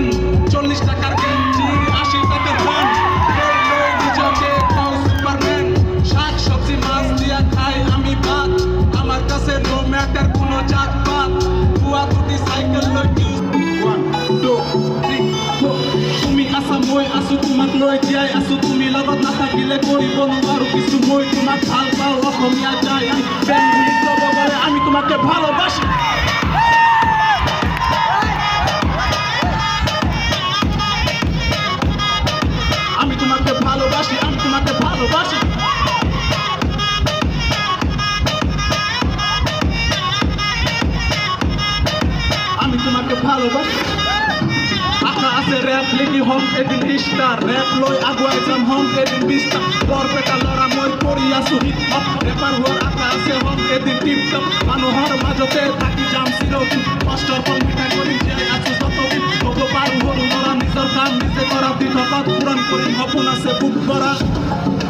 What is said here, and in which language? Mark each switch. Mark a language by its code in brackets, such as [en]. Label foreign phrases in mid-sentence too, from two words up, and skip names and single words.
[bn] 40 টাকার গেঞ্জি, 80 টাকার ফোন। নিজকে তাও সুপারম্যান। শাক সবজি মাছ দিয়া খাই আমি ভাত, আমার কাছে [en] no matter [bn] কোনো জাত পাত। বুয়া দুটি সাইকেল লই ইউজ 1 2 3 4। [as] তুমি আসাম মই আছো, তোমাক লৈ জীয়াই আছো। তুমি লগত নাথাকিলে কৰিব নোৱাৰো কিছু। মই তোমাক ভাল পাওঁ, অসমীয়া যাই বেংগলী ক'ব গ'লে [bn] আমি তোমাকে ভালোবাসি। আমি তোমাকে ভালোবাসি, আমি তোমাকে ভালোবাসি। আমি তোমাকে ভালোবাসি। [as] আশা আছে র্যাপ লিখি হম এদিন স্টার, র্যাপ লৈ আগুৱাই যাম হম এদিন বিস্তার। বৰপেটা ল'ৰা মই কৰি আছো [en] hip hop, [as] ৰেপাৰ হোৱাৰ আশা আছে হম এদিন [en] tip top. [as] মানুহৰ মাজতে থাকি যাম চিৰদিন, কষ্টৰ ফল মিঠাই কৰি জীয়াই আছো যতদিন। হ'ব পাৰো সৰু ল'ৰা, নিজৰ কাম নিজে কৰা, দিশত পূৰণ কৰিম সপোন আছে বুক কৰা।